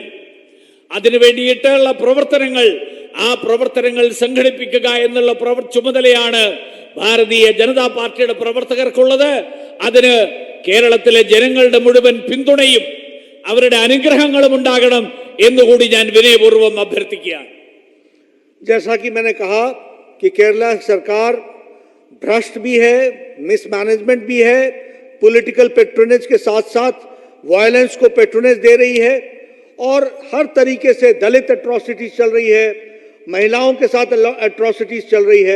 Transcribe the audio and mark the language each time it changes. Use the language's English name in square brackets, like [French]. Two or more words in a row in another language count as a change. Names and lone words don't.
[Malayalam] അതിനു വേണ്ടിയിട്ടുള്ള പ്രവർത്തനങ്ങൾ, ആ പ്രവർത്തനങ്ങൾ സംഘടിപ്പിക്കുക എന്നുള്ള ചുമതലയാണ് ഭാരതീയ ജനതാ പാർട്ടിയുടെ പ്രവർത്തകർക്കുള്ളത്. അതിന് കേരളത്തിലെ ജനങ്ങളുടെ മുഴുവൻ പിന്തുണയും അവരുടെ അനുഗ്രഹങ്ങളും ഉണ്ടാകണം എന്നുകൂടി ഞാൻ വിനയപൂർവ്വം അഭ്യർത്ഥിക്കുകയാണ്. [Hindi] जैसा कि मैंने कहा कि केरला सरकार भ्रष्ट भी है, मिसमैनेजमेंट भी है, [English] political patronage [Hindi] के साथ साथ वायलेंस को पेट्रोनेज दे रही है और हर तरीके से दलित एट्रोसिटीज चल रही है, महिलाओं के साथ एट्रोसिटीज चल रही है.